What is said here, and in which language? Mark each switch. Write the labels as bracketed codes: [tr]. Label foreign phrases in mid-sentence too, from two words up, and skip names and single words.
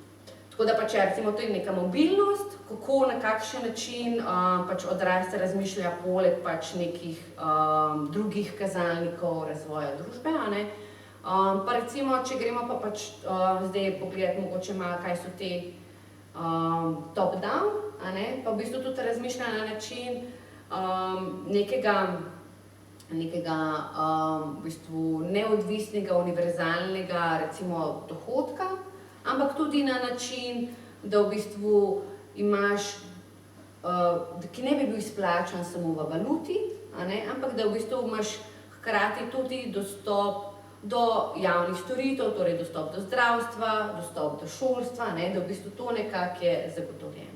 [sl] Tako da pač recimo to je neka mobilnost, kako, na kakšen način pač odrast razmišlja poleg pač nekih drugih kazalnikov razvoja družbe, a ne. Pa recimo, če gremo pa pač zdaj pogledati mogoče malo, kaj so te top-down, a ne, pa v bistvu tudi razmišlja na način nekega v bistvu neodvisnega, univerzalnega recimo dohodka, ampak tudi na način, da v bistvu imaš, ki ne bi bil izplačan samo v valuti, a ne, ampak da v bistvu imaš hkrati tudi dostop do javnih storitev, torej dostop do zdravstva, dostop do šolstva, ne, da v bistvu to nekako je zagotovljeno.